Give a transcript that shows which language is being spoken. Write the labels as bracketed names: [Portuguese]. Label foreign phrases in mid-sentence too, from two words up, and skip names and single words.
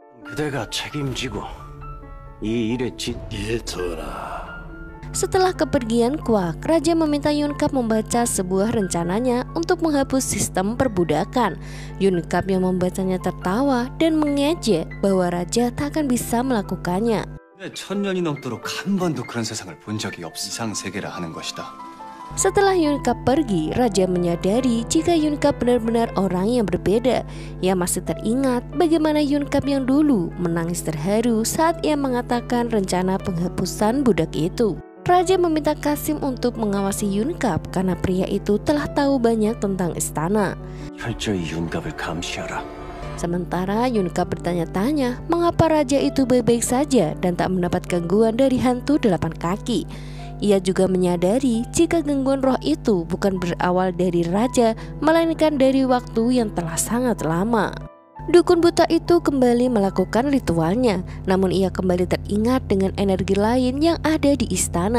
[Indonesian] Setelah kepergian Kwak, raja meminta Yunkap membaca sebuah rencananya untuk menghapus sistem perbudakan. Yunkap yang membacanya tertawa dan mengejek bahwa raja tak akan bisa melakukannya. [Korean] 1000년이 넘도록 한 번도 그런 세상을 본 적이 없어. 이상 세계라 하는 것이다. [Indonesian] Setelah Yunkap pergi, raja menyadari jika Yunkap benar-benar orang yang berbeda. Ia masih teringat bagaimana Yunkap yang dulu menangis terharu saat ia mengatakan rencana penghapusan budak itu. Raja meminta Kasim untuk mengawasi Yunkap karena pria itu telah tahu banyak tentang istana. [Korean] 철저히 윤갑을 감시하라. [Indonesian] Sementara Yunkap bertanya-tanya mengapa raja itu baik-baik saja dan tak mendapat gangguan dari hantu 8 kaki. Ia juga menyadari jika gangguan roh itu bukan berawal dari raja, melainkan dari waktu yang telah sangat lama. Dukun buta itu kembali melakukan ritualnya, namun ia kembali teringat dengan energi lain yang ada di istana.